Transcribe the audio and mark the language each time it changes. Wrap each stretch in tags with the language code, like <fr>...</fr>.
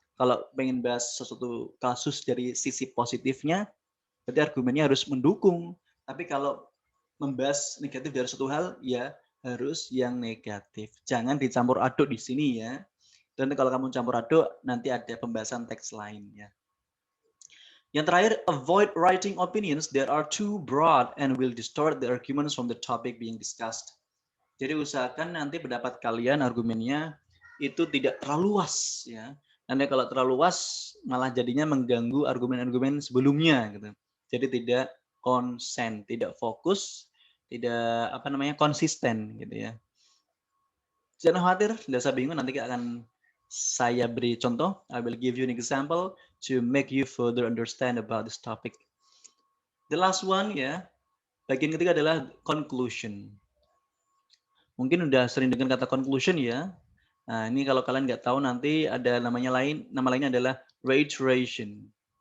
<id>Kalau pengen bahas sesuatu kasus dari sisi positifnya, berarti argumennya harus mendukung. Tapi kalau membahas negatif dari suatu hal, ya harus yang negatif. Jangan dicampur aduk di sini ya. Dan kalau kamu campur aduk, nanti ada pembahasan teks lain ya. Yang terakhir,</id> <en>avoid writing opinions that are too broad and will distort the arguments from the topic being discussed.</en> <id>Jadi usahakan nanti pendapat kalian argumennya itu tidak terlalu luas ya. Nanti kalau terlalu luas malah jadinya mengganggu argumen-argumen sebelumnya gitu. Jadi tidak konsen, tidak fokus, tidak konsisten gitu ya. Jangan khawatir, tidak usah bingung, nanti kita akan Saya beri contoh.</id> <en>I will give you an example to make you further understand about this topic. The last one</en> <id>ya, bagian ketiga adalah conclusion. Mungkin udah sering dengar kata conclusion ya. Nah, ini kalau kalian nggak tahu nanti ada nama lainnya adalah reiteration.</id>